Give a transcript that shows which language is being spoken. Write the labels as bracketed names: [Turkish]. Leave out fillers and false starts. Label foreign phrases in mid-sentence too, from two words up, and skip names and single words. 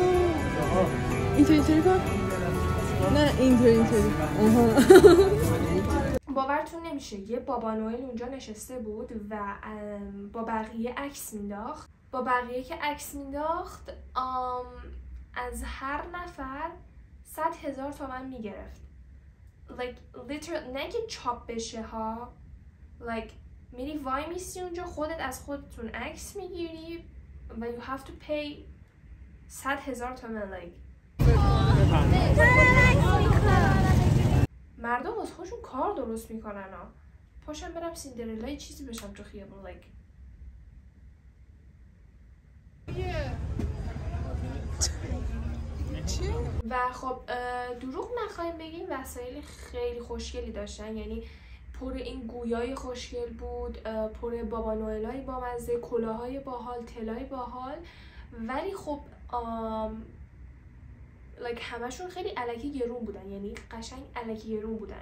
[Persian] اینطوری کن؟ نه اینطوری باورتون نمیشه یه بابا نوئل اونجا نشسته بود و با بقیه عکس مینداخت. با بقیه که عکس مینداخت از هر نفر 100,000 تومان میگرفت. [English] Like literally [Persian] نه که چاپ بشه ها، like میری وای میسی اونجا، خودت از خودتون عکس میگیری و [English] you have to pay 100,000 [Persian] تومان. like مردم از خودشون کار درست میکنن ها. پاشم برم سیندرلا چیزی بشم تو خیابون. like و خب دروغ نخواهیم بگیم وسایل خیلی خوشگلی داشتن، یعنی پر این گویای خوشگل بود، پر بابا نوئلای با مزه، کلاهای باحال، تلای باحال، ولی خب like همشون خیلی الکی گرون بودن، یعنی قشنگ الکی گرون بودن.